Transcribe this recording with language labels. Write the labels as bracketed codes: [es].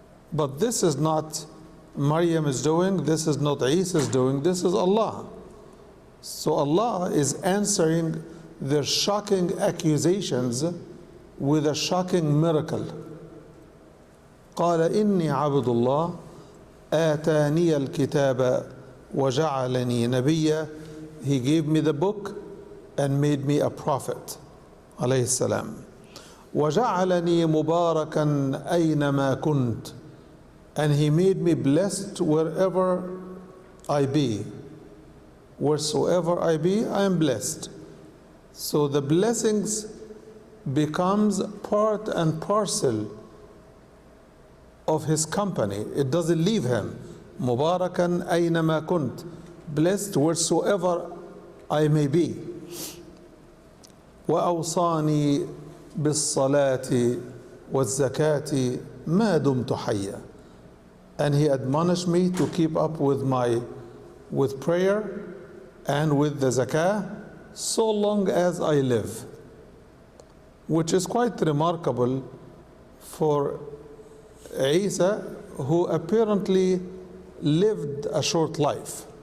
[en] But this is not Maryam is doing, this is not Isa is doing, this is Allah. So Allah is answering their shocking accusations with a shocking miracle. [ar] قال إني عبد الله آتاني الكتاب وجعلني نبيا. [en] He gave me the book and made me a prophet. [ar] عليه السلام. وجعلني مباركا أينما كنت. [en] And he made me blessed wherever I be. Wheresoever I be, I am blessed. So the blessings becomes part and parcel of his company. It doesn't leave him. [ar] Mubarakan aynama kunt. [en] Blessed wheresoever I may be. [ar] وأوصاني بالصلاة والزكاة ما دمت حيا. [en] And he admonished me to keep up with prayer and with the zakah so long as I live, which is quite remarkable for Isa, who apparently lived a short life.